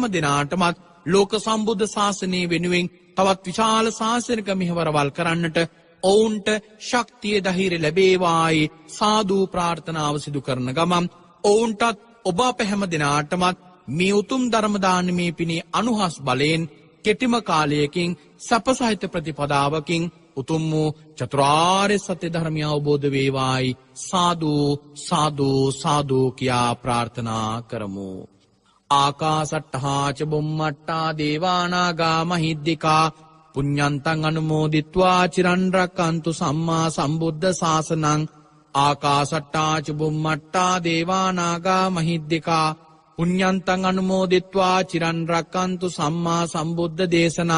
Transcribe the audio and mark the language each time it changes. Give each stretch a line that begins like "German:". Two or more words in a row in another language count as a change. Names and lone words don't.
Sinhala: දෙනාටමත් ලෝක සම්බුද්ධ ශාසනය වෙනුවෙන් තවත් විශාල ශාසනික මෙහෙවරවල් කරන්නට ඔවුන්ට ශක්තිය ධෛර්ය ලැබේවායි සාදු ප්‍රාර්ථනාව සිදු කරන ගමන් ඔවුන්ටත් ඔබ අප හැම දෙනාටමත් මේ උතුම් ධර්ම දානමේ පිණේ අනුහස් බලයෙන් කෙටිම කාලයකින් සපසහිත ප්‍රතිපදාවකින් උතුම් වූ චතුරාර්ය සත්‍ය ධර්මය අවබෝධ වේවායි සාදු සාදු සාදු කියා ප්‍රාර්ථනා කරමු.
Pali: ආකාසට්ඨා ච බුම්මට්ඨා දේවානාගා මහිද්దికා පුඤ්ඤන්තං අනුමෝදිත්වා චිරන් රැක්කන්තු සම්මා සම්බුද්ධ ශාසනං. ආකාසට්ඨා ච බුම්මට්ඨා දේවානාගා මහිද්దికා පුඤ්ඤන්තං අනුමෝදිත්වා චිරන් රැක්කන්තු සම්මා සම්බුද්ධ දේශනං.